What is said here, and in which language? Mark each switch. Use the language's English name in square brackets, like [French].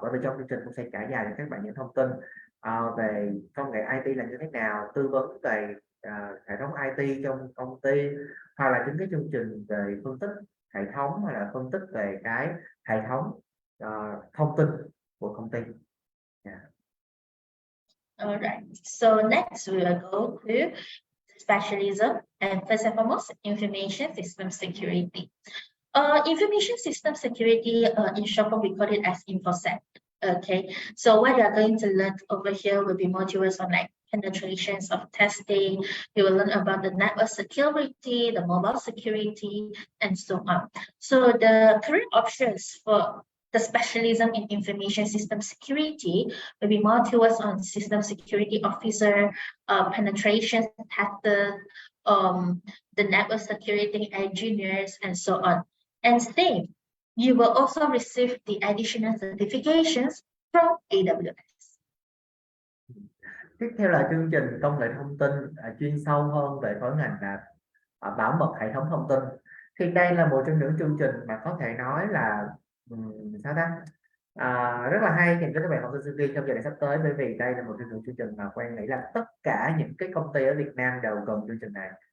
[Vietnamese] Bởi vì trong chương trình cũng sẽ trải dài cho các bạn những thông tin về công nghệ IT là như thế nào, tư vấn về hệ thống IT trong công ty, hoặc là những cái chương trình về phân tích hệ thống, hoặc là phân tích về cái hệ thống thông tin của công ty. [English] Yeah. All right. So next we will go to specialism, and first and foremost, information system security. Information system security, in short form, we call it as InfoSec. Okay, so what you are going to learn over here will be modules on like penetrations of testing. You will learn about the network security, the mobile security, and so on. So the career options for the specialism in information system security will be more towards on system security officer, penetration tester, the network security engineers, and so on. And same, you will also receive the additional certifications from AWS. [Vietnamese] Tiếp theo là chương trình công nghệ thông tin chuyên sâu hơn về khối ngành là bảo mật hệ thống thông tin. Thì đây là một trong những chương trình mà có thể nói là sao ta rất là hay dành cho các bạn học sinh sinh viên trong giai đoạn sắp tới, bởi vì đây là một trong những chương trình mà Quang nghĩ là tất cả những cái công ty ở Việt Nam đều cần chương trình này.